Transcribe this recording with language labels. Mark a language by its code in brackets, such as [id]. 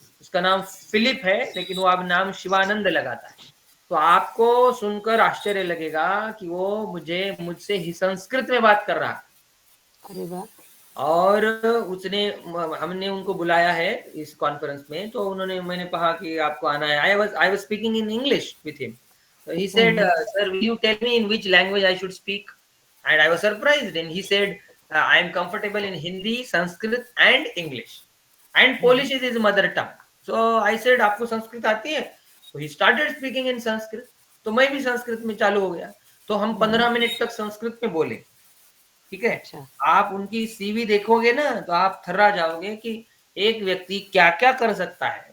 [hi] उसका नाम फिलिप है, लेकिन वो अब नाम शिवानंद लगाता है। तो आपको सुनकर आश्चर्य लगेगा कि वो मुझसे ही संस्कृत में बात कर रहा है। अरे वाह। और हमने उनको बुलाया है इस कॉन्फ्रेंस में, तो मैंने कहा कि आपको आना है। [en] I was speaking in English with him, so he said, sir, will you tell me in which language I should speak? And I was surprised, and he said, I am comfortable in Hindi, Sanskrit and English, and Polish is his mother tongue. So I said, [hi] आपको संस्कृत आती है? [en] So he started speaking in Sanskrit, [hi] तो मैं भी संस्कृत में चालू हो गया। तो हम 15 मिनट तक संस्कृत में बोले, ठीक है? अच्छा। आप उनकी सीवी देखोगे ना तो आप थर्रा जाओगे कि एक व्यक्ति क्या क्या कर सकता है।